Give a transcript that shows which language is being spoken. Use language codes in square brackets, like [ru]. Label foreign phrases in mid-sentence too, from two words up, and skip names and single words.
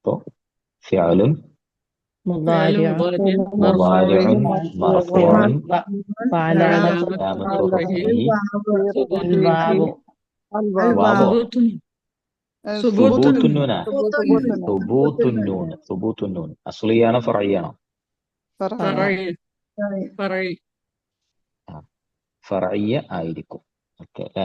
[ml] അപ്പോ ഫിഅലുൻ [ar] فعل مضارع مضارع مضارع مرفوع مرفوع وعلامة علامة علامة رفعه ثبوته الواو واو ثبوت ثبوت ثبوت النون ثبوت ثبوت النون ثبوت النون أصليانة فرعيانة فرعي فرعي [ml] فرعية ആയിരിക്കും ഓക്കെ അല്ലേ